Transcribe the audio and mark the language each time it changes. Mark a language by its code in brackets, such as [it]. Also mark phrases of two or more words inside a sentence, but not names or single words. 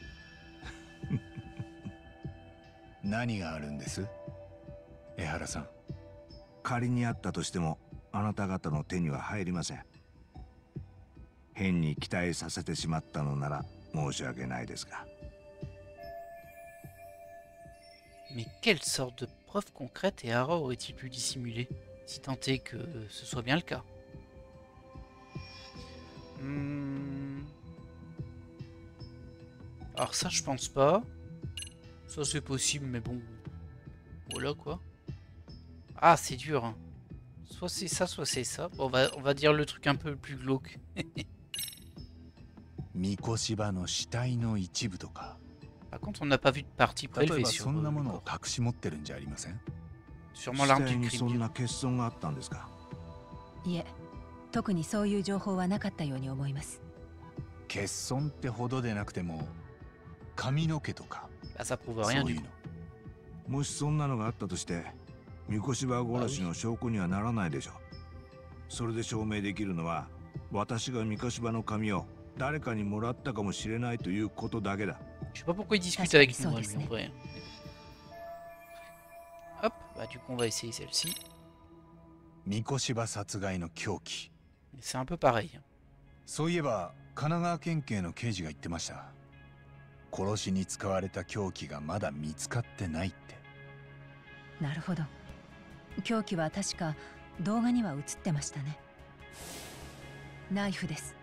[ja] 何があるんです、江原さん。仮にあったとしてもあなた方の手には入りません。変に期待させてしまったのなら申し訳ないですが。 [fr] Mais quelle sorte de preuve concrète Ehara aurait-il pu dissimuler, si tant est que ce soit bien le cas? Alors ça je pense pas. Ça c'est possible mais bon. Voilà quoi. Ah c'est dur hein. Soit c'est ça, soit c'est ça. Bon, on va dire le truc un peu plus glauque. [ja] 三越柴の死体の一部とか。 [fr] Par contre on n'a pas vu de partie prélevée sur [ja] そんなものを隠し持ってるんじゃありません [fr] ？Sûrement l'arme du crime. [ja] そんな欠損があったんですか？いえ、特にそういう情報はなかったように思います。欠損ってほどでなくても髪の毛とか。 [fr] Ça prouve rien du coup. [ja] もしそんなのがあったとして三越柴殺しの証拠にはならないでしょう。それで証明できるのは私が三越柴の髪を誰かにもらったかもしれないということだけだ。 [fr] Je sais pas pourquoi il discute avec nous, lui, en vrai. Hop, bah du coup on va essayer celle-ci. [ja] 三越柴殺害の凶器。 [fr] C'est un peu pareil. [ja] そういえば神奈川県警の刑事が言ってました。殺しに使われた凶器がまだ見つかってないって。なるほど。凶器は確か動画には映ってましたね。ナイフです。